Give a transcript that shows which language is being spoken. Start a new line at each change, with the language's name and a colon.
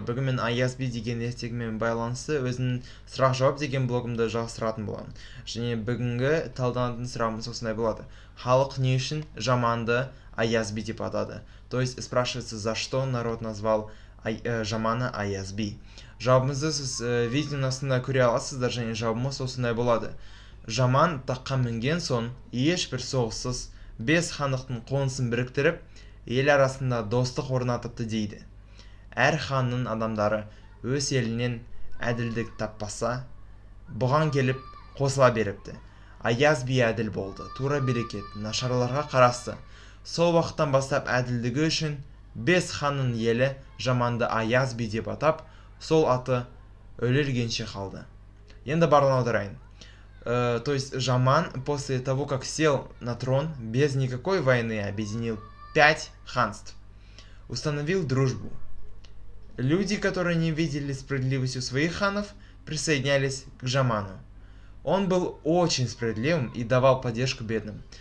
Kazakh: Бүгін мен Аяз Би деген ертегімен байланысты өзімнің сұрақ-жауап деген блогымды жалғастыратын боламын. Және бүгінгі талданатын сұрағымыз осындай болады. Халық не үшін жаманды Аяз Би деп атады?
Russian: То есть спрашивается, за что народ назвал жаманы Аяз Би.
Kazakh: Жауабымызды сіз видеоның астында көре аласыздар, және жауабымыз осындай болады. Жаман таққа мінген соң ешбір соғыссыз 5 хандықтың қонысын біріктіріп, ел арасында достық орнатыпты дейді. Әр ханның адамдары өз елінен әділдік таппаса, бұған келіп қосыла беріпті. Аяз Би әділ болды, тура берекет, нашарларға қарасты. Сол уақыттан бастап әділдігі үшін 5 ханның елі жаманды Аяз Би деп атап, сол аты өлілгенше қалды. Енді барлығын аударайын.
Russian: То есть жаман после того, как сел на трон, без никакой войны объединил 5 ханств, установил дружбу. Люди, которые не видели справедливости у своих ханов, присоединялись к жаману. Он был очень справедливым и давал поддержку бедным.